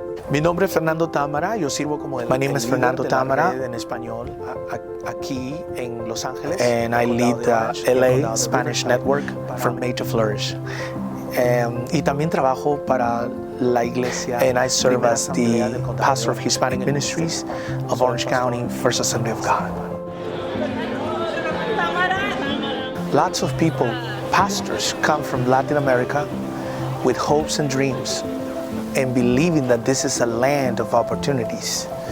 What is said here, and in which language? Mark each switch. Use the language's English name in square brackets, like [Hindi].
[Spanish] Mi nombre es Fernando Támara, yo sirvo como el líder de la red en español aquí en Los Ángeles. [English] And I lead the LA Spanish Network from Made to Flourish. [Spanish] Y también trabajo para la iglesia. [English] And I serve as the pastor of Hispanic Ministries of Orange County First Assembly of God. Lots of people, pastors, come from Latin America with hopes and dreams and believing that this is a land of opportunities.